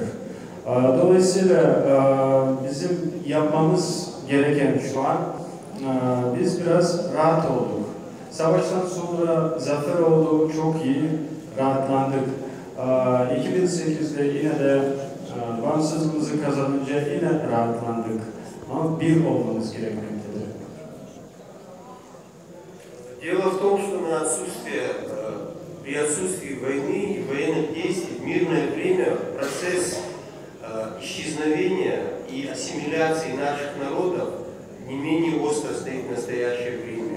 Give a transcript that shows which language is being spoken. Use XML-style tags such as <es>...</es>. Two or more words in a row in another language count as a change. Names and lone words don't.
<tr>Dolayısıyla bizim yapmamız gereken şu an, biz biraz rahat olduk. Savaştan sonra zafer oldu, çok iyi, rahatlandık. 2008'de yine de bağımsızlığımızı kazanınca yine rahatlandık. Ama bir olmamız gerekmektedir.</tr> <ru>Дело в том, что при отсутствии войны и военных действий в мирное время процесс исчезновения и ассимиляции наших народов не менее остро стоит в настоящее время.</ru>